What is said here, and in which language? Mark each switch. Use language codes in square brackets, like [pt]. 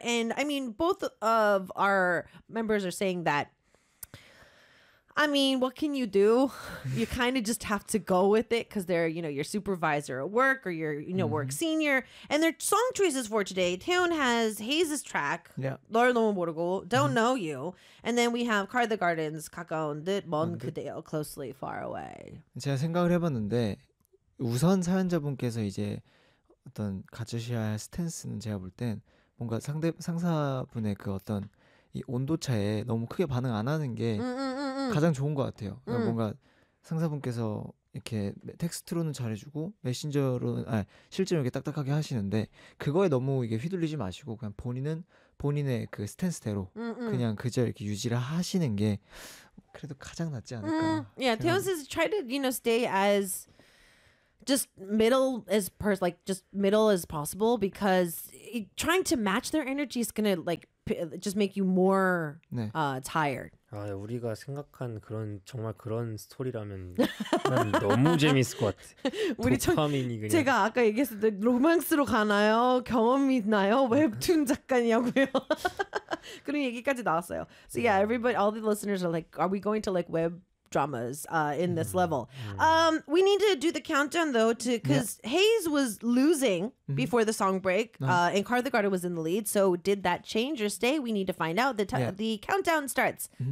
[en] And I mean, both of our members are saying that, I mean, what can you do? You kind of just have to go with it because they're, you know, your supervisor at work or your, you know, work senior. And their song choices for today, Taeyeon has Haze's track, Don't Know You. And then we have Car the Gardens, 가까운 듯, 먼 그대요, Closely, Far Away. [ko] 제가 생각을 해봤는데 우선 사연자분께서 이제 어떤 가지셔야 할 스탠스는 제가 볼 땐 뭔가 상사분의 그 어떤 이 온도차에 너무 크게 반응 안 하는 게 가장 좋은 것 같아요. 뭔가 상사분께서 이렇게 텍스트로는 잘해주고 메신저로는 아니 실제로 이렇게 딱딱하게 하시는데 그거에 너무 이게 휘둘리지 마시고 그냥 본인은 본인의 그 스탠스대로 그냥 그저 이렇게 유지를 하시는 게 그래도 가장 낫지 않을까. [en] Yeah, Taeyeon says try to, you know, stay as just middle as middle as possible because trying to match their energy is gonna like just make you more tired. [ko] 아, 우리가 생각한 그런 정말 그런 스토리라면 너무 재밌을 것 같아. 우리 도파민이 그냥. 제가 아까 얘기했을 때 로맨스로 가나요? 경험이 있나요? 웹툰 작가냐고요? 그런 얘기까지 나왔어요. [en] So yeah, everybody, all the listeners are like, are we going to like web dramas in this level? We need to do the countdown though, to because Haze was losing before the song break, and Car the Garden was in the lead. So did that change or stay? We need to find out. The the countdown starts.